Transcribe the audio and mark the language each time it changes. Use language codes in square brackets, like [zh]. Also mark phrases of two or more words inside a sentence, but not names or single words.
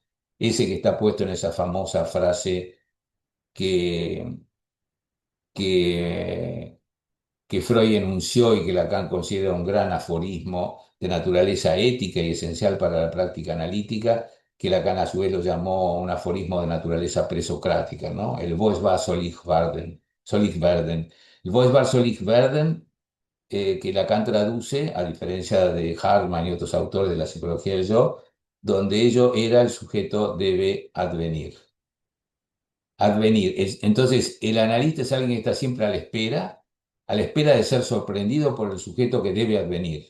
[es] Ese que está puesto en esa famosa frase que, que que Freud enunció y que Lacan considera un gran aforismo de naturaleza ética y esencial para la práctica analítica, que Lacan a su vez lo llamó un aforismo de naturaleza presocrática, ¿no? [de] El Vos war soll ich werden, soll ich werden. El Vos war soll ich werden, [es] que Lacan traduce, a diferencia de Hartmann y otros autores de la psicología del yo, donde ello era el sujeto debe advenir. Advenir. Entonces, el analista es alguien que está siempre a la espera de ser sorprendido por el sujeto que debe advenir.